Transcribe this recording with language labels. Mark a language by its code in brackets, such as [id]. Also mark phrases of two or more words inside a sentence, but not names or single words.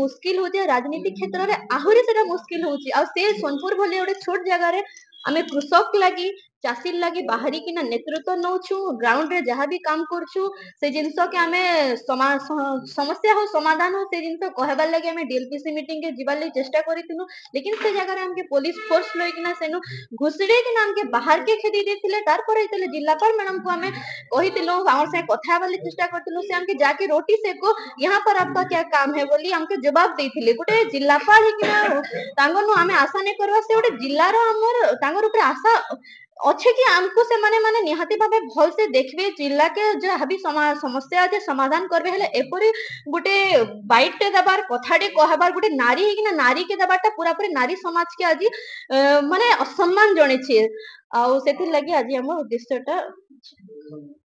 [or] ମୁସ୍କିଲ ହଉଛି ରାଜନୀତି କ୍ଷେତ୍ରରେ ଆହୁରି ସେଟା ମୁସ୍କିଲ ହଉଛି ଆଉ ସେ ସୋନପୁର ଭଳି ଗୋଟେ ଛୋଟ ଜାଗାରେ ଆମେ କୃଷକ ଲାଗି ଚାଷୀ ଲାଗି ବାହାରିକିନା ନେତୃତ୍ୱ ନଉଛୁ ଗ୍ରାଉଣ୍ଡରେ ଯାହା ବି କାମ କରୁଛୁ ସେ ଜିନିଷ କି ଆମେ ସମସ୍ୟା ହଉ ସମାଧାନ ହଉ ସେ ଜିନିଷ କହିବାର ଲାଗି ଆମେ ଡିଏଲପିସି ମିଟିଂ କେ ଯିବାର ଲାଗି ଚେଷ୍ଟା କରିଥିଲୁ ଲେକିନ ସେ ଜାଗାରେ ଆମକେ ପୋଲିସ ଫୋର୍ସ ଲଇକିନା ସେନୁ ଘୁଷଡେଇକିନା ଆମକେ ବାହାରକେ ଖେଦି ଦେଇଥିଲେ ତାରପରେ ଯେତେବେଳେ ଜିଲ୍ଲାପାଳ ମ୍ୟାଡାମକୁ ଆମେ କହିଥିଲୁ ଆମର ସାଙ୍ଗେ କଥା ହେବାର ଲାଗି ଚେଷ୍ଟା କରିଥିଲୁ ସେ ଆମକେ ଯାକେ [hi] रोटी सेको यहाँ पर आपका क्या काम [or] है बोली हमके जवाब ଦେଇଥିଲେ ଗୋଟେ ଜିଲ୍ଲାପାଳ ହେଇକିନା ତାଙ୍କନୁ ଆମେ ଆଶା ନାଇଁ କରିବା ସେ ଗୋଟେ ଜିଲ୍ଲାର ଆମର ତାଙ୍କର ଉପରେ ଆଶା ଅଛି କି ଆମକୁ ସେମାନେ ମାନେ ନିହାତି ଭାବେ ଭଲ ସେ ଦେଖିବେ ଜିଲ୍ଲାକେ ଯାହା ବି ସମସ୍ୟା ଅଛି ସମାଧାନ କରିବେ ହେଲେ ଏପରି ଗୋଟେ ବାଇଟଟେ ଦେବାର କଥାଟେ କହିବାର ଗୋଟେ ନାରୀ ହେଇକିନା ନାରୀ କେ ଦେବାରଟା ପୁରାପୁରି ନାରୀ ସମାଜ କେ ଆଜି ମାନେ ଅସମ୍ମାନ ଜଣେଇଛି ଆଉ ସେଥିଲାଗି ଆଜି ଆମ ଉଦ୍ଦେଶ୍ୟଟା